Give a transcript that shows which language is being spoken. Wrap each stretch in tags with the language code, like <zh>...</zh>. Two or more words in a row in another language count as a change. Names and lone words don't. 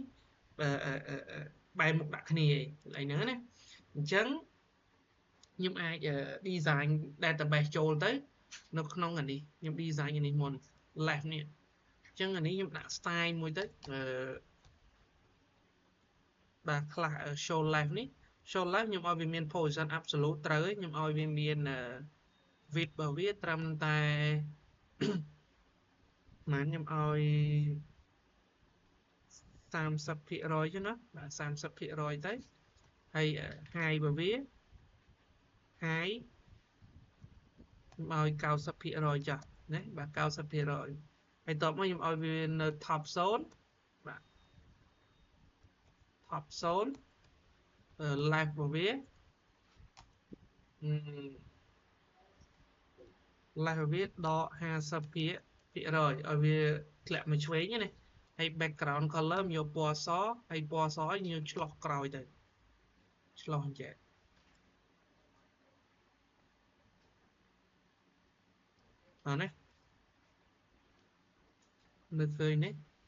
<km>បែរមុខដាក់គ្នាឯងហ្នឹងណាអញ្ចឹងខ្ញុំអាច</km> <en>design database</en> <km>ចូលទៅនៅក្នុងអានេះខ្ញុំ design អានេះមុន left នេះអញ្ចឹងអានេះខ្ញុំដាក់ style មួយទៅបាទខ្លះ</km> <en>show left</en> <km>នេះ</km> <en>show left</en> <km>ខ្ញុំឲ្យវាមាន</km> <en>position absolute</en> <km>ត្រូវខ្ញុំឲ្យវាមាន width របស់វាត្រឹមតែ មិនខ្ញុំឲ្យ30% ចឹងណាបាទ30% ទៅហើយ high របស់វា high ខ្ញុំឲ្យ 90% ចាស់ណាបាទ 90% ហើយតបមកខ្ញុំឲ្យវានៅ</km> <en>top zone</en> <km>បាទ</km> <en>top zone left</en> <km>របស់វា left របស់វាដក 50% ឲ្យវាធ្លាក់មកឆ្វេងណាហើយ</km> <en>background color</en> <km>យកពណ៌សហើយពណ៌សយើងឆ្លោះក្រោយទៅឆ្លោះអញ្ចឹងអត់ណានៅឃើញនេះ</km>